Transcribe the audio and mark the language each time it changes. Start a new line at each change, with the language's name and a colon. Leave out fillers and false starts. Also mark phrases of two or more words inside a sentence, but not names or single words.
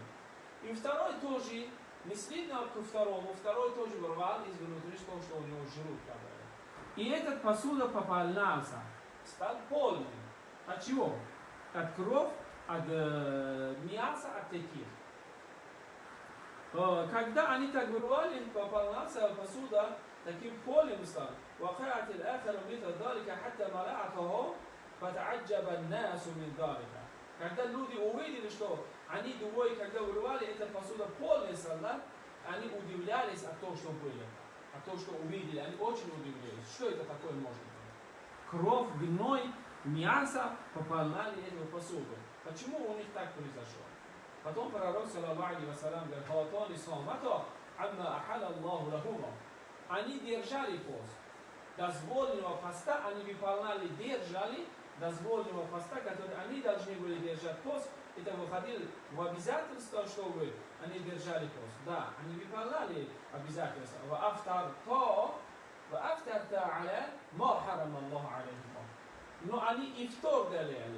Russian: И второй тоже, не следно к второму, второй тоже вырвал из внутри, что у него желудка было. И этот посуда пополнялся, стал полным. От чего? От крови, от мяса, от таких. Когда они так вырвали, пополнялся посуда, таким полным стал.
Arabic: وقعت الآخر مثل ذلك حتى ملأته فتعجب الناس من ذلك.
Russian: Когда люди увидели, что они двое, когда вырвали эта посуда полная стала, они удивлялись от того, что было, от того, что увидели, они очень удивлялись. Что это такое может быть? Кровь, гной, мясо пополняли эту посуду. Почему у них так произошло? Потом пророк,
Arabic: صلى الله عليه وسلم, говорит: «هاتان صامتا عما أحل الله لهما».
Russian: Они держали пост. Дозволенного поста они выполняли, держали дозволенного поста, который они должны были держать пост. Это выходило в обязательство, чтобы они держали пост. Да, они выполняли обязательства. Но они ифтар делали.